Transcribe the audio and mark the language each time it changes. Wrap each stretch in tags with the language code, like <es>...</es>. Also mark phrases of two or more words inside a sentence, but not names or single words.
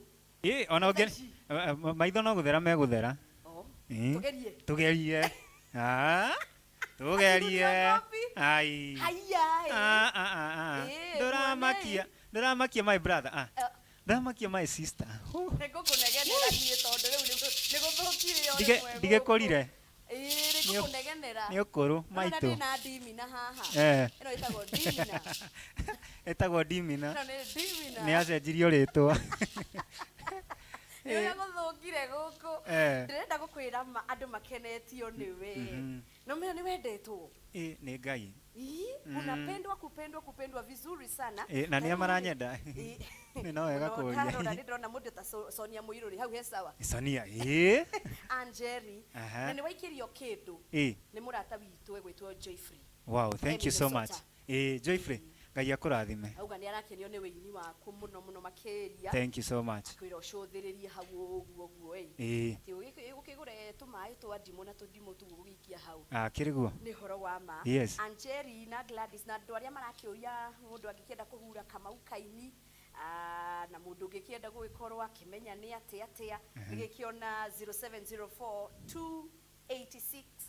<ki>ona ũngĩ maitho no gũthera megũthera tugerie ai ndũramakia</ki> <en>my brother</en> <ki>ndũramakia</ki> <en>my sister</en> <ki>ndigĩkũrire nĩ ũkũrũ maitũ ĩtagwo Dimina nĩ acenjirio rĩtwa Nĩ gũthũkire gũkũ ndĩrenda gũkwĩra andũ makenetio nĩwe no</ki> <sw>mimi ni</sw> <ki>wendetwo nĩ Ngai</ki> <sw>unapendwa kupendwa vizuri sana</sw> <ki>na nĩ amaranyenda no wega kũria ndĩrona mũndũ ta Sonia Mũirũrĩ hau he sawa Sonia Angeli na nĩ waikirio kĩndũ nĩ mũrata witũ egwĩtwo Joyfrey.</ki> <en>Wow, thank you so much Joyfrey</en> <ki>Ngai akũrathime. Auga nĩ arakenio nĩ wĩini waku mũno makĩria.</ki> <en>Thank you so much.</en> <ki>Kwĩra ũcũthĩrĩrie hau ũguo ti ũgĩkĩgũre tũmaĩ twa ndimũ na tũndimũ tu ũgĩikia hau kĩrĩguo nĩ horo wa ma. Angeli na Gladys na andũ arĩa marakĩũria mũndũ angĩkĩenda kũhura Kamau Kaini na mũndũ ũngĩkĩenda gũgĩkorwo akĩmenya nĩ atĩa nĩgĩkĩona 0704 286</ki>